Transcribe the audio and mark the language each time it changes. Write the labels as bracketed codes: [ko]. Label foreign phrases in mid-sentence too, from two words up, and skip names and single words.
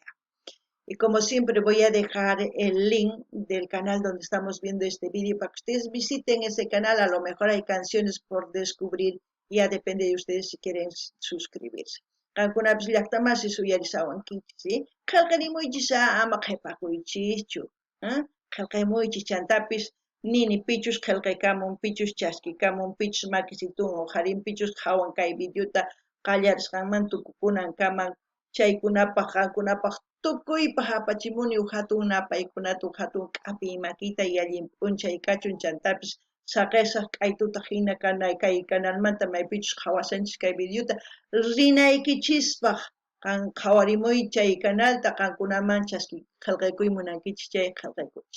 [es] Y como siempre voy a dejar el link del canal donde estamos viendo este vídeo para que ustedes visiten ese canal. A lo mejor hay canciones por descubrir, ya depende de ustedes si quieren suscribirse. [qu] Qankunapis llaqtamasi suyarisawankichis, qillqarimuychis ama qhipakuychischu, qillqamuychis chantapis nini pichus qillqaykamun, pichus chaskikamun, pichus makisitun uharin, pichus qhawan kay videota qallarisqanman tukukunankaman, chaykunapaq qankunapaq tukuypaq apachimuni hatun napaykunata hatun k'api imakita y allin p'unchay kachun chantapis saqisaq k'aytuta hina kay kanalmanta maypichus qhawasanchis kay videota rinaykichispaq qhawarimuy chay kanalta qankunaman chaski qillqaykuy munankichis chay qillqaykuychis.